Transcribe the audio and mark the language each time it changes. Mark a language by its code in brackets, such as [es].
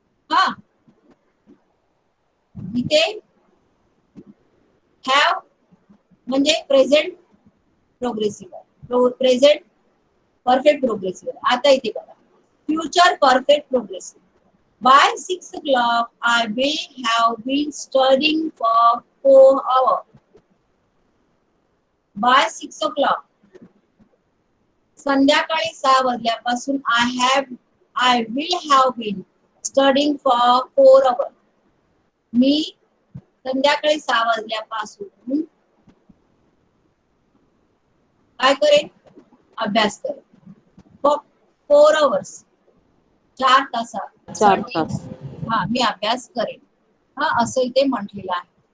[mr] हा इथे हॅव म्हणजे present progressive. Present perfect progressive. आता इथे बघा future perfect progressive. [en] By 6 o'clock, I will have been studying for 4 hours. By 6 o'clock. [mr] संध्याकाळी 6 वाजल्यापासून [en] I will have been studying for 4 hours. [mr] मी संध्याकाळी 6 वाजल्यापासून काय करेन? अभ्यास करेन. [en] For 4 hours. [mr] 4 तासात. 4 तास. हा मी अभ्यास करेन. हा असं इथे म्हटलेलं आहे.